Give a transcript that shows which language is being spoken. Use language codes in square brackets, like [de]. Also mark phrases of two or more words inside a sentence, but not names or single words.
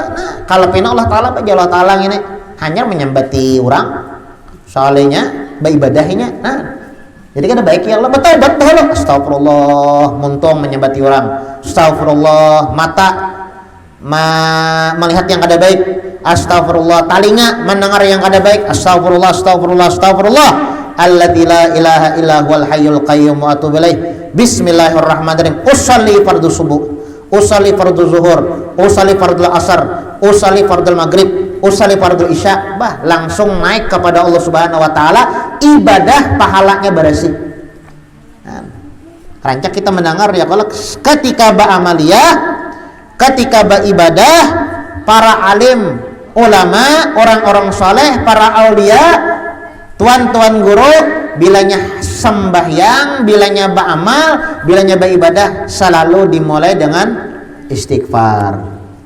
[bjn] Nah, kalau pina Allah Taala Allah Taala ini hanya menyembati orang, soalnya beribadahnya. Nah, jadi kan baik ya Allah betul astagfirullah, muntung menyembati orang, astagfirullah, mata melihat yang kada baik, astagfirullah, telinga mendengar yang kada baik, astagfirullah, astagfirullah, astagfirullah. [ar] الذي لا إله إلا هو الحي القيوم وأتوب إليه. Bismillahirrahmanirrahim. أصلي فرض الصبح، أصلي فرض الظهر، أصلي فرض العصر، أصلي فرض المغرب، أصلي فرض العشاء. [bjn] Bah, langsung naik kepada Allah [ar] سبحانه وتعالى, [bjn] ibadah pahalanya bersih. Nah, rancak kita mendengar ya kalau ketika beramaliyah, ketika beribadah, para alim, ulama, orang-orang saleh, para aulia, tuan-tuan guru, bilanya sembahyang, bilanya beramal, bilanya beribadah selalu dimulai dengan istighfar.